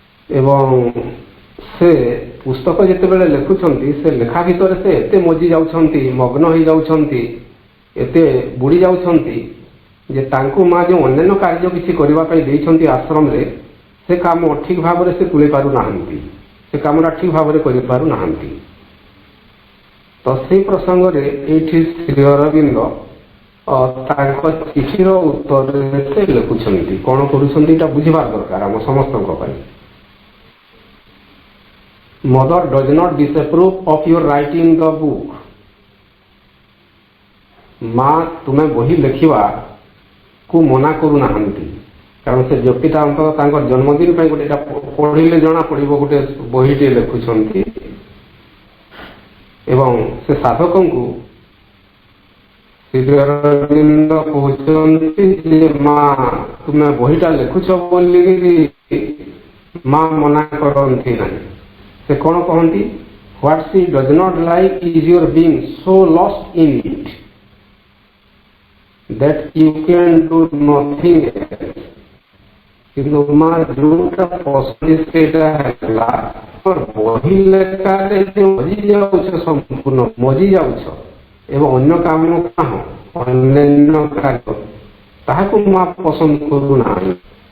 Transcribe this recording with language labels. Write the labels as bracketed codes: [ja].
[or] ଏବଂ ସେ ପୁସ୍ତକ ଯେତେବେଳେ ଲେଖୁଛନ୍ତି ସେ ଲେଖା ଭିତରେ ସେ ଏତେ ମଜି ଯାଉଛନ୍ତି, ମଗ୍ନ ହେଇଯାଉଛନ୍ତି, ଏତେ ବୁଡ଼ି ଯାଉଛନ୍ତି ଯେ ତାଙ୍କୁ ମା ଯେଉଁ ଅନ୍ୟାନ୍ୟ କାର୍ଯ୍ୟ କିଛି କରିବା ପାଇଁ ଦେଇଛନ୍ତି ଆଶ୍ରମରେ, ସେ କାମ ଠିକ ଭାବରେ ସେ ତୁଲେଇ ପାରୁନାହାନ୍ତି, ସେ କାମଟା ଠିକ ଭାବରେ କରିପାରୁନାହାନ୍ତି। ତ ସେଇ ପ୍ରସଙ୍ଗରେ ଏଇଠି ଶ୍ରୀ ଅରବିନ୍ଦ ତାଙ୍କ ଚିଠିର ଉତ୍ତରରେ ସେ ଲେଖୁଛନ୍ତି। କ'ଣ କରୁଛନ୍ତି ଏଇଟା ବୁଝିବା ଦରକାର ଆମ ସମସ୍ତଙ୍କ ପାଇଁ। [en] Mother does not disapprove of your writing the book. [or] ମା ତୁମେ ବହି ଲେଖିବାକୁ ମନା କରୁନାହାନ୍ତି, କାରଣ ସେ ବ୍ୟକ୍ତିଟା ଅନ୍ତତଃ ତାଙ୍କର ଜନ୍ମଦିନ ପାଇଁ ଗୋଟେ ପଢିଲେ ଜଣା ପଡିବ ଗୋଟେ ବହିଟିଏ ଲେଖୁଛନ୍ତି। ଏବଂ ସେ ସାଧକଙ୍କୁ ଶ୍ରୀ ଅରବିନ୍ଦ କହୁଛନ୍ତି ଯେ ମା ତୁମେ ବହିଟା ଲେଖୁଛ ବୋଲିକିରି ମା ମନା କରନ୍ତି ନାହିଁ। ସେ କ'ଣ କହନ୍ତି? [en] What she does not like is your being so lost in it that you can do nothing else. [or] କିନ୍ତୁ ମା ଯୋଉଟା ପସନ୍ଦ ସେଇଟା ହେଲା ବହି ଲେଖାରେ ମଜି ଯାଉଛ, ସମ୍ପୂର୍ଣ୍ଣ ମଜି ଯାଉଛ ଏବଂ ଅନ୍ୟ କାମ ଅନ୍ୟାନ୍ୟ କାର୍ଯ୍ୟ ତାହାକୁ ମା ପସନ୍ଦ କରୁନାହାନ୍ତି।